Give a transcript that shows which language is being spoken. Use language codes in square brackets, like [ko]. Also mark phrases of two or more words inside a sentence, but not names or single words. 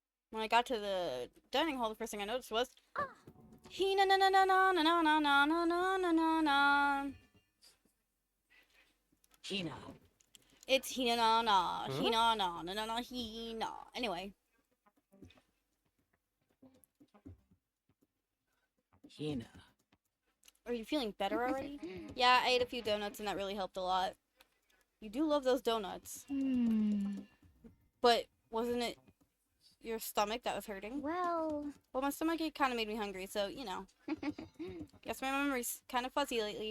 [en] When I got to the dining hall, the first thing I noticed was Hina na na na na na na na na na na na na na. Hina. It's Hina na na Hina na na na na Hina. Anyway, Hina. are you feeling better already? Yeah, I ate a few donuts and that really helped a lot. You do love those donuts, but wasn't it your stomach that was hurting? Well, Well, my stomach ache kind of made me hungry, so you know. Guess my memory's kind of fuzzy lately.